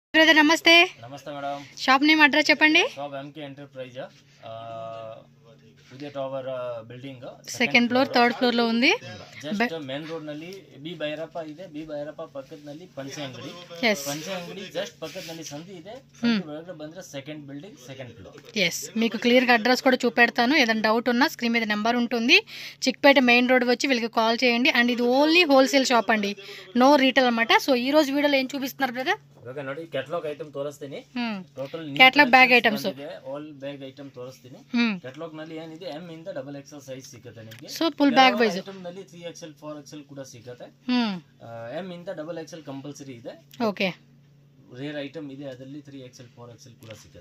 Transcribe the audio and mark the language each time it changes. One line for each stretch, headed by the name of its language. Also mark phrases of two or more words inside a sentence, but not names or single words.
Telugu: బ్రదర్, నమస్తే. నమస్తే మేడం.
English: shop name address చెప్పండి. shop MK Enterprise, Udaya Tower building second floor third floor
Telugu: లో ఉంది.
English: just main road
Kannada: ನಲ್ಲಿ ಬಿ ಭೈರಪ್ಪ ಇದೆ. ಬಿ ಭೈರಪ್ಪ ಪಕ್ಕದಲ್ಲಿ ಪಂಚೆ ಅಂಗಡಿ. ಪಂಚೆ ಅಂಗಡಿ ಜಸ್ಟ್ ಪಕ್ಕದಲ್ಲಿ ಸಂಧಿ ಇದೆ. ಸಂಧಿ ಒಳಗಡೆ ಬಂದ್ರೆ
English: second building second floor.
Telugu: మీకు క్లియర్ గా అడ్రస్ కూడా చూపెడతాను. ఏదైనా డౌట్ ఉన్నా స్క్రీన్ మీద నెంబర్ ఉంటుంది. చిక్పేట
English: main road
Telugu: వచ్చి వీళ్ళకి కాల్ చేయండి. అండ్ ఇది
English: only wholesale shop
Telugu: అండి,
English: no retail
Telugu: అన్నమాట. సో ఈ రోజు వీడియోలో ఏం చూపిస్తున్నారు బ్రదర్?
Kannada: ಇವಾಗ ನೋಡಿ
English: catalogue item
Kannada: ತೋರಿಸ್ತೀನಿ. ಟೋಟಲ್
English: catalogue bag items all bag item ತೋರಿಸ್ತೀನಿ.
Kannada: ಕ್ಯಾಟಲಾಗ್ ನಲ್ಲಿ ಏನಿದೆ ಎಂ ಇಂದ
English: double XL size
Kannada: ಸಿಗುತ್ತೆ ನಿಮಗೆ.
English: so full bag wise
Kannada: ಐಟಮ್ ನಲ್ಲಿ 3XL 4XL ಕೂಡ ಸಿಗುತ್ತೆ. ಎಂ ಇಂದ
English: double XL compulsory
Kannada: ಇದೆ. ಓಕೆ.
English: rare item
Kannada: ಇದೆ, ಅದರಲ್ಲಿ 3XL 4XL ಕೂಡ ಸಿಗುತ್ತೆ.